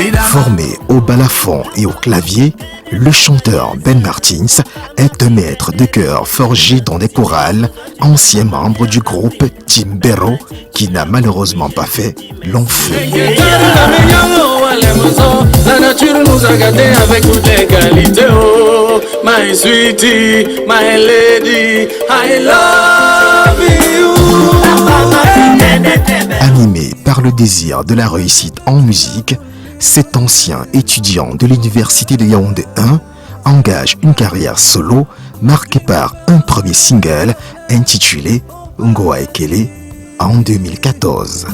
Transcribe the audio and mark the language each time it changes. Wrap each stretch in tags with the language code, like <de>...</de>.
<fr>Formé au balafon et au clavier, le chanteur Ben Martins est un maître de chœur forgé dans des chorales, ancien membre du groupe Timbero, qui n'a malheureusement pas fait long feu. La nature nous a gâtés avec toute l'égalité.</fr> <en>Oh, my sweetie, my lady, I love you.</en> <fr>Animé par le désir de la réussite en musique, cet ancien étudiant de l'université de Yaoundé 1 engage une carrière solo marquée par un premier single intitulé Ngoa Ekele en 2014.</fr>